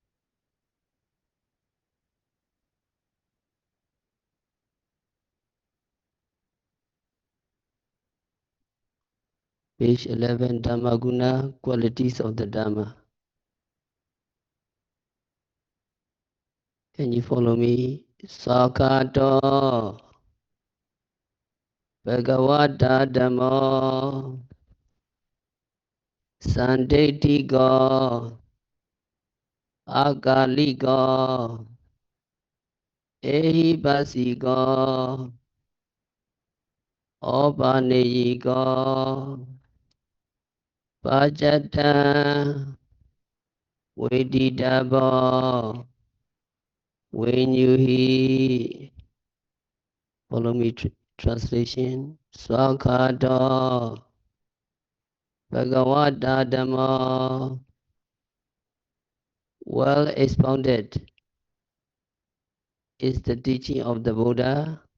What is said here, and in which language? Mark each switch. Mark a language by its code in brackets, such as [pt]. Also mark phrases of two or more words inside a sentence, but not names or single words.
[en] Page 11, [pi] Dhamma Guna, [en] qualities of the Dhamma. Can you follow me? [pi] Sakhato Bhagavata Dhammo Sandetiko Akaliko Ehipasiko Opanayiko Pachata Veditabo Vinyuhi. [en] Follow me, translation. [pi] Sakhato Bhagavata Dhamma, [en] well expounded, is the teaching of the Buddha.